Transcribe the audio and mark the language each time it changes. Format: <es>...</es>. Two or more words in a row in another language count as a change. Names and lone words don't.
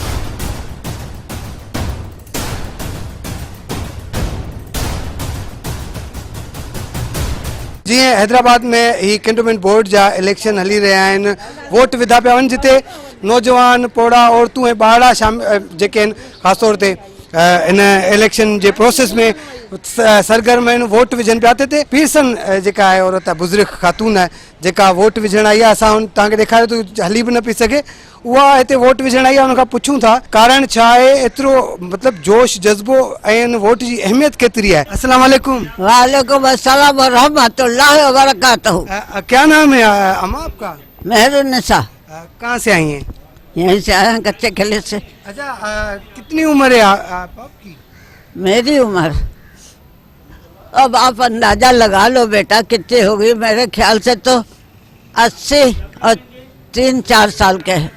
<sd>जीअं हैदराबाद में ही</sd> <en>cantonment board</en> <sd>जा इलेक्शन हली रहिया आहिनि, वोट विधा पिया वञनि, जिते नौजवान, पोड़ा, औरतूं ऐं ॿारड़ा जेके आहिनि ख़ासि तौर ते इन इलेक्शन जे प्रोसेस में सरगर्म आहिनि, वोट विझनि पिया। हिते पीरसन जेका आहे औरत आहे, बुज़ुर्ग ख़ातून आहे जेका वोट विझण आई आहे, असां तव्हांखे ॾेखारियो त हली बि न पई सघे, उहा हिते वोट विझण आई आहे। उनखां पुछूं था कारण छा आहे, एतिरो मतिलबु जोश जज़्बो ऐं इन वोट जी अहमियत केतिरी आहे?</sd> <ar>السلام عليكم. وعليكم السلام ورحمة الله وبركاته.</ar> <ur>کیا نام ہے اماں آپ کا? मेहरुन्निसा। کہاں سے آئی ہیں? یہیں سے آئے ہیں، کچے قلعے سے. اچھا، کتنی عمر ہے آپ کی? میری عمر اب آپ اندازہ لگا لو بیٹا کتنی ہوگی. میرے خیال سے تو 80 اور 3-4 سال کے ہیں.</ur>